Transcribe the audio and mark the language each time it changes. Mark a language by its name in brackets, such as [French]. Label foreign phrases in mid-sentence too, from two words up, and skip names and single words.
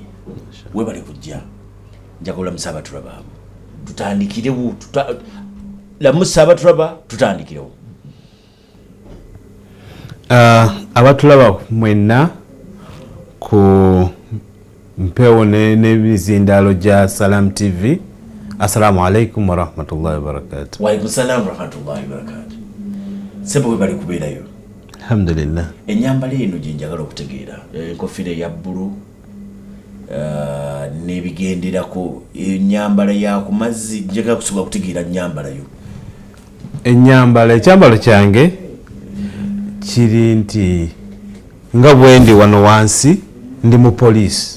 [Ganda] Webale kujja. Njakola Musabaturaba. Tutandikirewo la Musabaturaba tutandikirewo. Abatulaba mwenna ku mpewo n'ebizindalo gya Salam TV. [Arabic] السلام عليكم ورحمة الله وبركاته. وعليكم السلام ورحمة الله وبركاته. [Ganda] Sebo webali kubeerayo. Alhamdulillah. Enyambala eno gye njagala okutegeera. Enkofiira ya bbulu n'ebigenderako ennyambala ya ku mazzi njagala kusobola kutegeera nnyambala yo. Ennyambala ekyambalo kyange kiri nti nga bwendi wano wansi ndi mu police.